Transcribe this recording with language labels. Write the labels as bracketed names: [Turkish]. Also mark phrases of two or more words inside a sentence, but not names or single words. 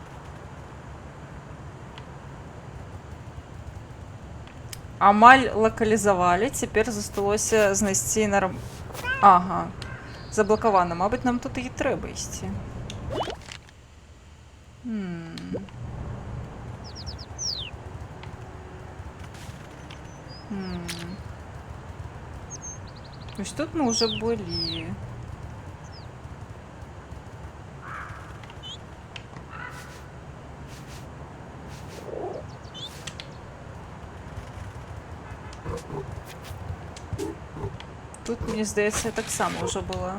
[Belarusian] Амаль лакалізавалі, цяпер засталося знайсці Ага, заблакавана. Мабыць, нам тут і трэба ісці. [Russian] Ось тут мы уже были. [Belarusian] Тут, мне здаецца, я таксама ўжо была.